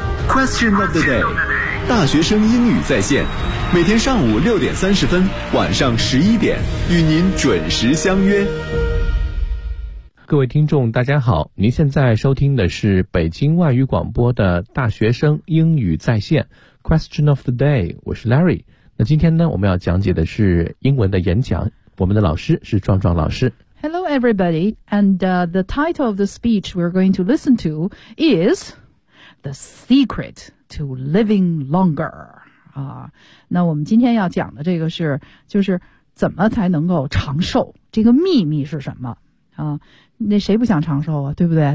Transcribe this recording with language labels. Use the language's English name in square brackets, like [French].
[Chinese] Question of the day， 大学生英语在线，每天上午6:30，晚上11点，与您准时相约。各位听众大家好，您现在收听的是北京外语广播的大学生英语在线 Question of the day， 我是 Larry。那今天呢，我们要讲解的是英文的演讲，我们的老师是壮壮老师。 [English] Hello everybody, and the title of the speech we're going to listen to is The Secret to Living Longer。 [Chinese] 那我们今天要讲的这个是，就是怎么才能够长寿，这个秘密是什么那谁不想长寿啊，对不对？